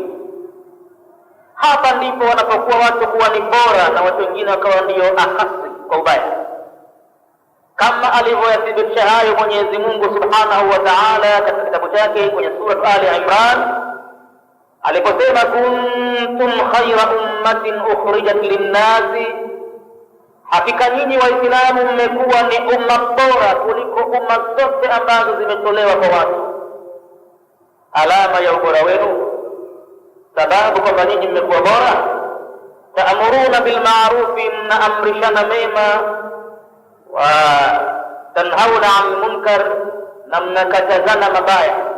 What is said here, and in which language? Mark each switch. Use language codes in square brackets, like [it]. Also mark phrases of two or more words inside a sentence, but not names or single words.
[sw] Hapa ndipo wanapokuwa watu kuwa ni bora na watu wengine wakawa ndio ahasi kwa ubaya, kama alivyoyathibitisha hayo Mwenyezi Mungu [ar] سبحانه وتعالى [sw] katika kitabu chake kwenye sura Ali Imran aliposema, [ar] كنتم خير أمة أخرجت للناس, [sw] hakika nyinyi Waislamu mmekuwa ni umma bora kuliko umma zote ambazo zimetolewa kwa watu. Alama ya ubora wenu, sababu kwamba nyinyi mmekuwa bora, [ar] تأمرون بالمعروف, [sw] mnaamrishana mema, [ar] وتنهون عن المنكر, [sw] na mnakatazana mabaya.